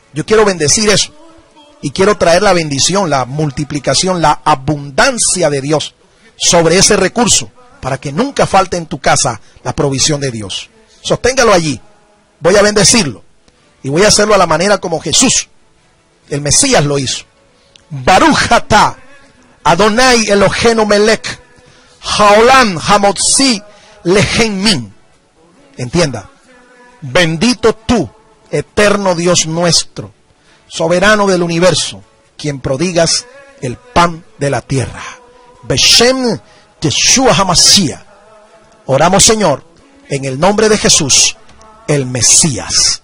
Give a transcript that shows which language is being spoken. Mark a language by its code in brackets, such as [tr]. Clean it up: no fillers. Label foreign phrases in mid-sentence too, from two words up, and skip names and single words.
[es] Yo quiero bendecir eso y quiero traer la bendición, la multiplicación, la abundancia de Dios sobre ese recurso para que nunca falte en tu casa la provisión de Dios. Sosténgalo allí. Voy a bendecirlo y voy a hacerlo a la manera como Jesús, el Mesías, lo hizo. [he] ברוך אתה אדוני אלוהינו מלך העולם המוציא לחם מן. [es] Entienda, bendito tú, eterno Dios nuestro, soberano del universo, quien prodigas el pan de la tierra. [he] בשם ישוע המשיח. [es] Oramos, Señor, en el nombre de Jesús, el Mesías.